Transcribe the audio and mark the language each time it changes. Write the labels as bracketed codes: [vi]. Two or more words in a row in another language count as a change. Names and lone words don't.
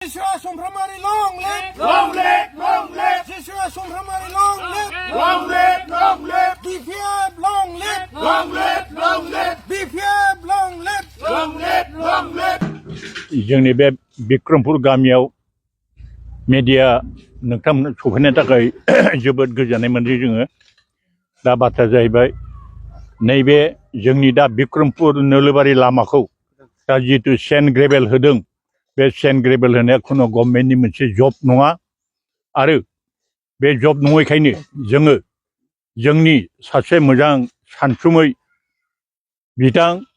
[en] Joshua Somframari, long live! Long live! Long live! Joshua Somframari, long live! Long live! Long live! BPF, long live! Long live! Long live! BPF, long live! Long live! Long live! [brx] जोंनि बे बिक्रमपुर गामियाव मेडिया नोंथांमोन सफैनो थाखाय जोबोद गोजोननाय मोनदों जोङो दा बाथ्रा जाहैबाय नैबे जोंनि दा बिक्रमपुर नोलोबारि लामाखौ दा जितु [en] sand gravel [brx] होदों बे [en] sand gravel [brx] होनाया खुनु गभर्नमेन्टनि मोनसे जब नङा आरो बे जब नङैखायनो जोङो जोंनि सासे मोजां सानसुमै बिथां